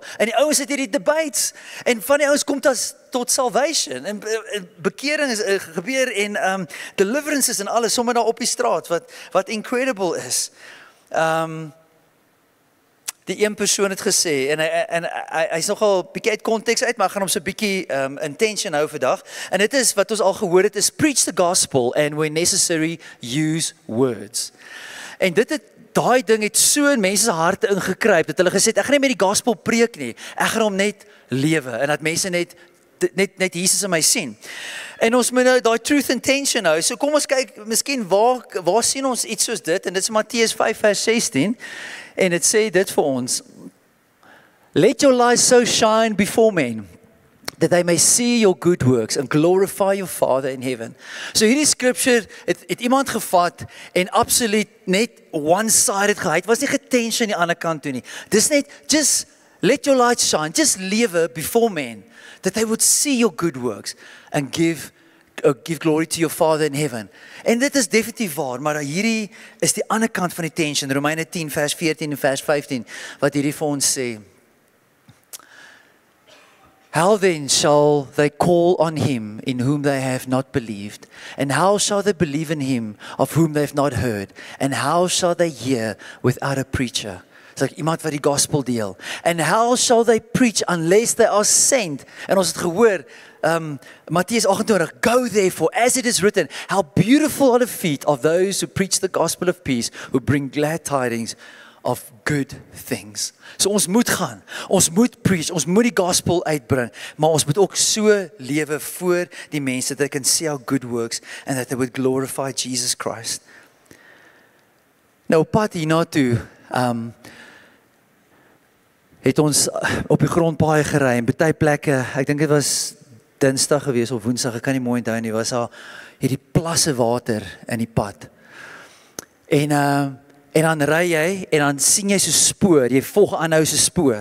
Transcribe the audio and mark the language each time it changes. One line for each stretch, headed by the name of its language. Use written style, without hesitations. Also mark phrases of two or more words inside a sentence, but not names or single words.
Afrikaans: En die ouens het hierdie debates en van die ouens kom tot salvation en bekering is gebeur en deliverances en alles sommer daar op die straat wat incredible is. Die een persoon het gesê en hy's nogal bietjie uit konteks uit, maar ek gaan hom so bietjie intention hou vandag. En dit is wat ons al gehoor het is
English: preach the gospel and when necessary use words.
Afrikaans: En daai ding het so in mense se harte ingekruip dat hulle gesê het ek gaan nie met die gospel preek nie. Ek gaan hom net lewe en dat mense net Jesus in my sien. En ons moet nou daai truth intention hou. So kom ons kyk miskien waar sien ons iets soos dit en dit is Matteus 5 vers 16 en dit sê dit vir ons.
English: Let your light so shine before men that they may see your good works and glorify your Father in heaven.
Afrikaans: So hierdie scripture het iemand gevat en absoluut net one-sided gehad. Het was nie getension aan die ander kant toe nie. Dis net,
English: just let your light shine, just lewe before men, that they would see your good works and give glory to your Father in heaven.
Afrikaans: En dit is definitief waar, maar hierdie is die ander kant van die tension. Romeine 10 vers 14 en vers 15, wat hierdie vir ons sê.
English: How then shall they call on him in whom they have not believed? And how shall they believe in him of whom they have not heard? And how shall they hear without a preacher? It's like
Afrikaans: iemand wat die gospel deel.
English: And how shall they preach unless they are sent?
Afrikaans: En ons het gehoor, Matteus 28,
English: go therefore, as it is written, how beautiful are the feet of those who preach the gospel of peace, who bring glad tidings of good things.
Afrikaans: So ons moet gaan, ons moet preach, ons moet die gospel uitbring, maar ons moet ook so lewe voor die mense,
English: that they can see our good works, and that they would glorify Jesus Christ.
Afrikaans: Nou op pad hierna toe, het ons op die grondpaaie gery, en baie plekke, ek dink dit was Dinsdag gewees of Woensdag, ek kan nie mooi onthou nie, was daar hierdie plasse water in die pad. En dan ry jy, en dan sien jy so spoor, jy volg aanhou so spoor.